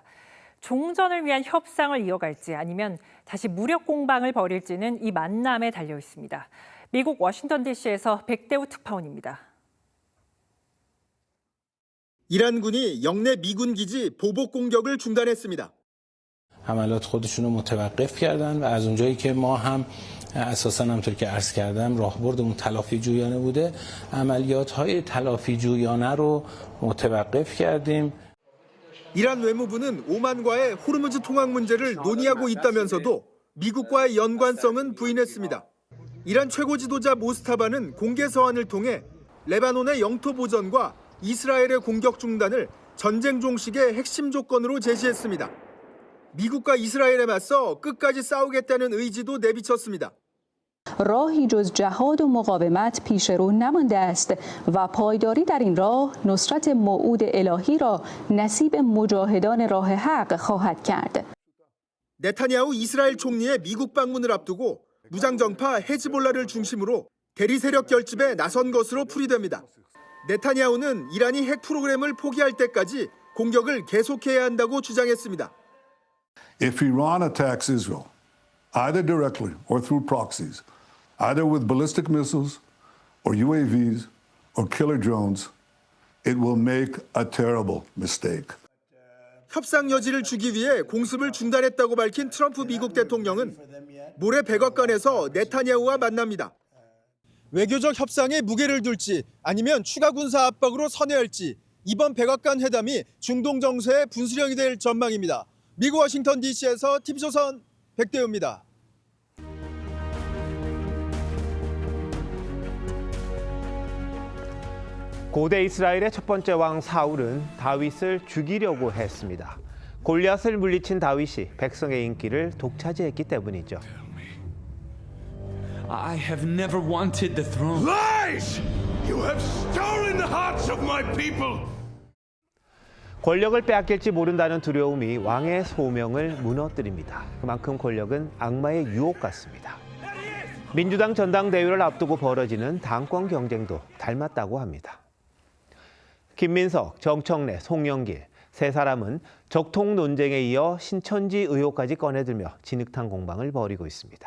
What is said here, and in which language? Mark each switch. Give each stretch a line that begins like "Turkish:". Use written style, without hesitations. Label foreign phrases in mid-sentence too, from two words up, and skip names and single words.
Korean: 종전을 위한 협상을 이어갈지 아니면 다시 무력 공방을 벌일지는 이 만남에 달려 있습니다. 미국 워싱턴 DC에서 백대우 특파원입니다. 이란군이 영내 미군 기지 보복 공격을 중단했습니다.
Persian: حملات خودشون رو متوقف کردن و از اونجایی که ما هم اساساً همونطور که عرض کردم راهبرد اون تلافی جویانه بوده. عملیات‌های تلافی جویانه رو متوقف کردیم.
Korean: 이란 외무부는 오만과의 호르무즈 통학 문제를 논의하고 있다면서도 미국과의 연관성은 부인했습니다. 이란 최고 지도자 모스타바는 공개 서한을 통해 레바논의 영토 보전과 이스라엘의 공격 중단을 전쟁 종식의 핵심 조건으로 제시했습니다. 미국과 이스라엘에 맞서 끝까지 싸우겠다는 의지도 내비쳤습니다.
Persian: راهی جز جهاد و مقاومت پیش رو نمانده است و پایداری در این راه نصرت موعود الهی را نصیب مجاهدان راه حق خواهد کرد.
Korean: 네타냐후 이스라엘 총리의 미국 방문을 앞두고 무장정파 헤즈볼라를 중심으로 대리 세력 결집에 나선 것으로 풀이됩니다. 네타냐후는 이란이 핵 프로그램을 포기할 때까지 공격을 계속해야 한다고 주장했습니다.
English: If Iran attacks Israel, either directly or through proxies, either with ballistic missiles or UAVs or killer drones, it will make a terrible mistake.
Korean: 협상 여지를 주기 위해 공습을 중단했다고 밝힌 트럼프 미국 대통령은 모레 백악관에서 네타냐후와 만납니다. 외교적 협상에 무게를 둘지 아니면 추가 군사 압박으로 선회할지 이번 백악관 회담이 중동 정세의 분수령이 될 전망입니다. 미국 워싱턴 DC에서 TV조선 백대우입니다. 고대 이스라엘의 첫 번째 왕 사울은 다윗을 죽이려고 했습니다. 골리앗을 물리친 다윗이 백성의 인기를 독차지했기 때문이죠.
English: I have never wanted the throne. Lies! You have stolen the hearts of my people.
Korean: 권력을 빼앗길지 모른다는 두려움이 왕의 소명을 무너뜨립니다. 그만큼 권력은 악마의 유혹 같습니다. 민주당 전당대회를 앞두고 벌어지는 당권 경쟁도 닮았다고 합니다. 김민석, 정청래, 송영길 세 사람은 적통 논쟁에 이어 신천지 의혹까지 꺼내들며 진흙탕 공방을 벌이고 있습니다.